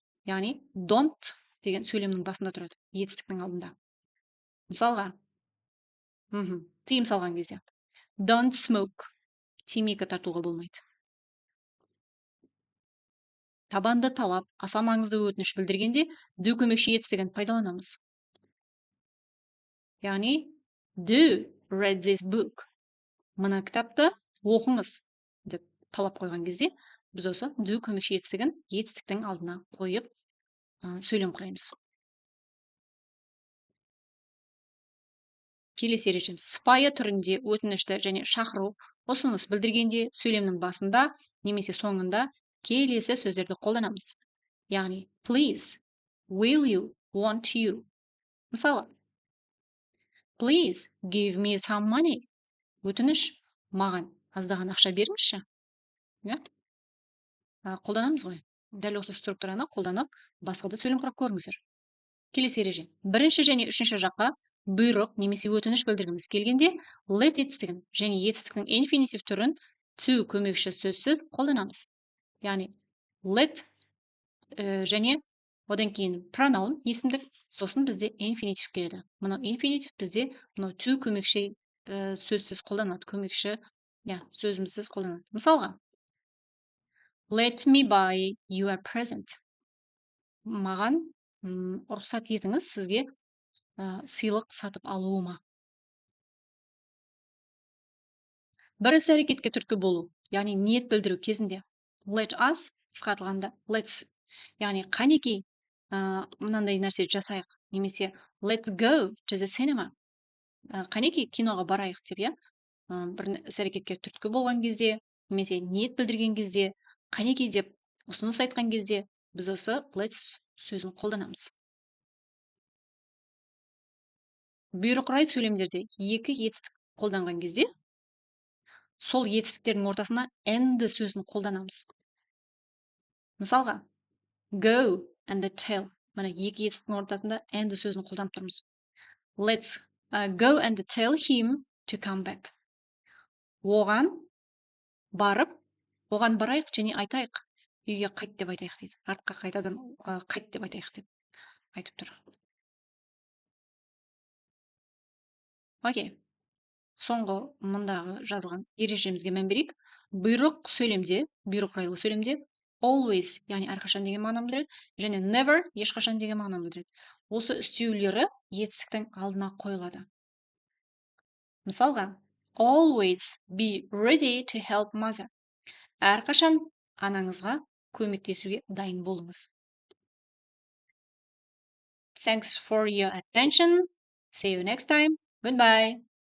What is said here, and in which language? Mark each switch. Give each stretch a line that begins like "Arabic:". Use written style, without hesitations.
Kazakh: Яғни don't деген сөйлемнің басында тұрады, етістіктің алдында. Мысалға, тыйым салған кезде.
English: Don't smoke.
Kazakh: Темекі тартуға болмайды. Табанды талап, аса маңызды өтініш білдіргенде do көмекші етістігін пайдаланамыз. Яғни
English: do read this book.
Kazakh: Мына кітапты оқыңыз деп талап қойған кезде, біз осы do көмекші етістігін етістіктің алдына қойып сөйлем құраймыз. Келесі ережеміз. Сыпайы түрінде өтінішті және шақыру, ұсыныс білдіргенде сөйлемнің басында немесе соңында келесі сөздерді қолданамыз. Яғни
English: please, will you, want you.
Kazakh: Мысалы,
English: please give me some money.
Kazakh: Өтініш, маған аздаған ақша беріңізші. Қолданамыз ғой. Дәл осы структураны қолданып, басқа да сөйлем құрап көріңіздер. Келесі ереже. Бірінші және үшінші жаққа бұйрық немесе өтініш білдіргіміз келгенде let етістігін және етістіктің infinitive түрін to көмекші сөзсіз қолданамыз. Яғни let және одан кейін pronoun есімдік, сосын бізде infinitive келеді. Мынау infinitive бізде мынау to көмекші сөзсіз қолданады, көмекші сөзімсіз қолданады. Мысалға,
English: let me buy you a present.
Kazakh: Маған рұқсат етіңіз сізге сыйлық сатып алуыма. Бір іс әрекетке түрткі болу, яғни ниет білдіру кезінде let us қысқартылғанда let's, яғни қанекей мынандай нәрсе жасайық, немесе
English: let's go to the cinema.
Kazakh: Қанекей киноға барайық деп, бір іс әрекетке түрткі болған кезде, немесе ниет білдірген кезде, қанекей деп ұсыныс айтқан кезде біз осы let's сөзін қолданамыз. Бұйрық рай сөйлемдерде екі етістік қолданған кезде сол етістіктердің ортасына and сөзін қолданамыз. Мысалға,
English: go and tell.
Kazakh: Мына екі етістіктің ортасында and сөзін қолданып тұрмыз.
English: Let's go and tell him to come back.
Kazakh: Оған барайық және айтайық. Үйге қайт деп айтайық дейді. Артқа қайтадан қайт деп айтайық деп айтып тұр. Окей. Соңғы мұндағы жазылған ережемізге мән берейік. Бұйрық райлы сөйлемде always, яғни әрқашан деген мағынаны білдіреді, және never, ешқашан деген мағынаны білдіреді. Осы үстеулері етістіктің алдына қойылады. Мысалға,
English: always be ready to help mother.
Kazakh: Әрқашан анаңызға көмектесуге дайын болыңыз.
English: Thanks for your attention. See you next time. Goodbye.